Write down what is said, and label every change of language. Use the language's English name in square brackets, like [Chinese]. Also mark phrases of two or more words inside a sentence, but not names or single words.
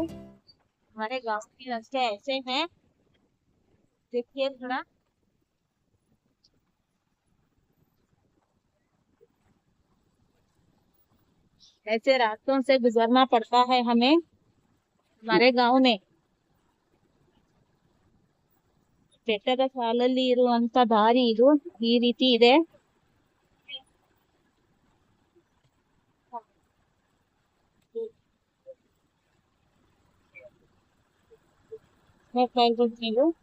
[Hindi] हमारे गाँव के रास्ते ऐसे हैं, देखिए थोड़ा। ऐसे रास्तों से गुजरना पड़ता है हमें हमारे गाँव में। [Kannada] ಬೆಟ್ಟದ ಸಾಲಲ್ಲಿ ಇರುವಂತ ದಾರಿ ಇದು ಈ ರೀತಿ ಇದೆ। ನೀವು